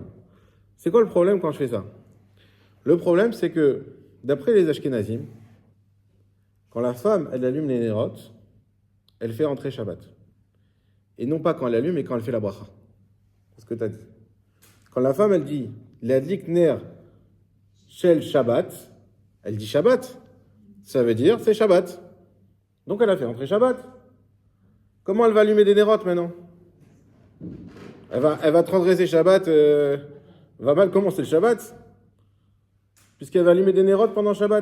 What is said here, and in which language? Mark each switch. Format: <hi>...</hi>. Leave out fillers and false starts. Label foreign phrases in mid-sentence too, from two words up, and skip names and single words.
<fr>C'est quoi le problème quand je fais ça? Le problème, c'est que d'après les Ashkenazim, Quand la femme, elle allume les Nerot, elle fait rentrer Shabbat. Et non pas quand elle allume, mais quand elle fait la bracha. C'est ce que tu as dit. Quand la femme, elle dit</fr> <he>להדליק נר של שבת,</he> <fr>elle dit Shabbat. Ça veut dire c'est Shabbat. Donc elle a fait rentrer Shabbat. Comment elle va allumer des Nerot maintenant? Elle va transgresser Shabbat, va mal commencer le Shabbat, puisqu'elle va allumer des Nerot pendant Shabbat.</fr>